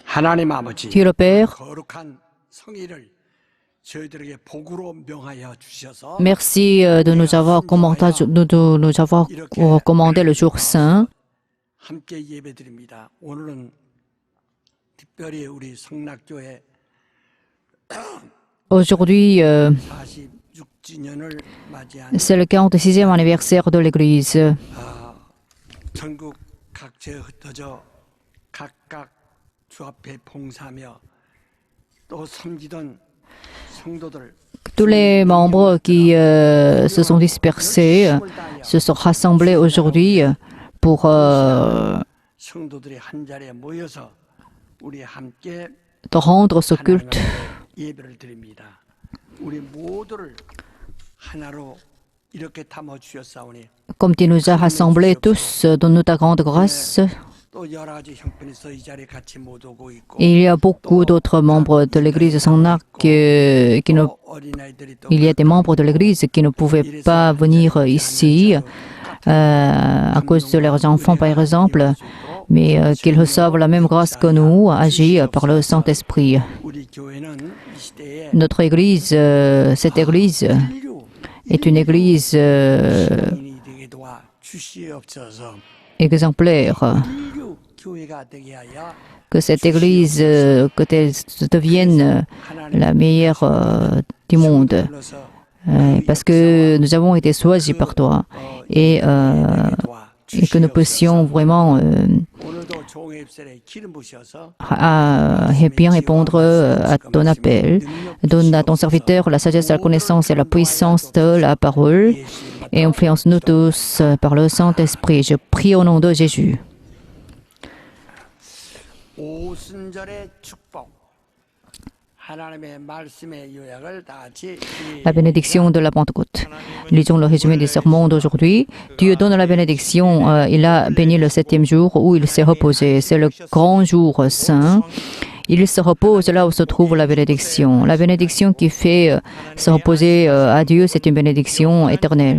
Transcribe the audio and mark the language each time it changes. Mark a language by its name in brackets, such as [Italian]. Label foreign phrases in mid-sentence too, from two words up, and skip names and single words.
[Korean] 하나님 아버지, [French] Dieu le Père, [Korean] 거룩한 성의를 저희들에게 복으로 명하여 주셔서 [French] merci de nous avoir commandé le jour saint. [Korean] 함께 예배드립니다. 오늘은 특별히 우리 성락교회 [French] Aujourd'hui, [Korean] 46주년을 맞이한 [French] c'est le 46e anniversaire de l'Église. [Korean] 전국 각지에 흩어져 각각 주 앞에 봉사하며 또 섬기던 성도들 [French] Tous les membres qui se sont dispersés se sont rassemblés aujourd'hui pour [Korean] 성도들이 한 자리에 모여서 우리 함께 [French] rendre ce culte. [Korean] 예배를 드립니다. 우리 모두를 하나로 이렇게 담아 주셨사오니 [French] Comme tu nous as rassemblés tous, donne-nous ta grande grâce. [Korean] 또 여러 가지 형편에서 이 자리에 같이 못 오고 있고 [French] Et il y a beaucoup d'autres membres de l'Église Saint-Marc il y a des membres de l'Église qui ne pouvaient pas venir ici à cause de leurs enfants, par exemple, mais qu'ils reçoivent la même grâce que nous, agie par le Saint-Esprit. [Korean] 우리 교회는 이 시대에 [French] Notre Église, cette Église est une Église [Korean] 인이 되게 도와 주시옵소서. [French] exemplaire. [Korean] 인류 교회가 되게 하여 [French] Que cette Église, que elle devienne la meilleure du monde. [Korean] 불러서 [French] Parce que nous avons été choisis par toi et que nous puissions vraiment [Korean] 오늘도 종의 입술에 기름 부셔서 [French] bien répondre à ton appel. Donne à ton serviteur la sagesse, la connaissance et la puissance de la parole et influence-nous tous par le Saint-Esprit. Je prie au nom de Jésus. [Korean] 오순절의 축복 하나님의 말씀의 요약을 다 같이 [French] La bénédiction de la Pentecôte. Lisons le résumé du sermon d'aujourd'hui. Dieu donne la bénédiction. Il a béni le 7e jour où il s'est reposé. C'est le grand jour saint. Il se repose là où se trouve la bénédiction. La bénédiction qui fait se reposer à Dieu, c'est une bénédiction éternelle.